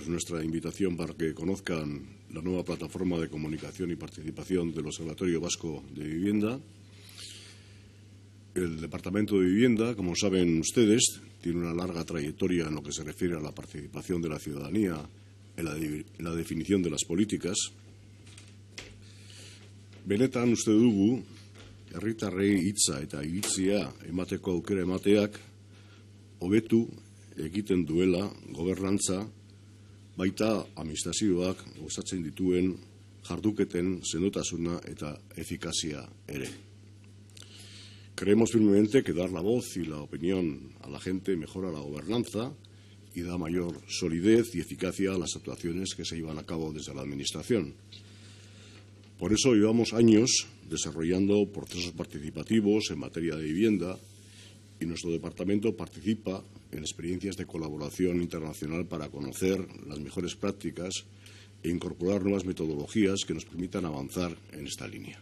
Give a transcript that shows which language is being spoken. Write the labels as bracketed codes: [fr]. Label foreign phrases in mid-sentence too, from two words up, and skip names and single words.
[es] pues nuestra invitación para que conozcan la nueva plataforma de comunicación y participación del Observatorio Vasco de Vivienda. El Departamento de Vivienda, como saben ustedes, tiene una larga trayectoria en lo que se refiere a la participación de la ciudadanía en la definición de las políticas. [eu] Benetan uste dugu, herritarrei hitza eta iritzia emateko aukera emateak hobetu egiten duela gobernantza, baita administrazioak osatzen dituen jarduketen sendotasuna eta efikazia ere. [es] Creemos firmemente que dar la voz y la opinión a la gente mejora la gobernanza y da mayor solidez y eficacia a las actuaciones que se llevan a cabo desde la Administración. Por eso llevamos años desarrollando procesos participativos en materia de vivienda y nuestro departamento participa en experiencias de colaboración internacional para conocer las mejores prácticas e incorporar nuevas metodologías que nos permitan avanzar en esta línea.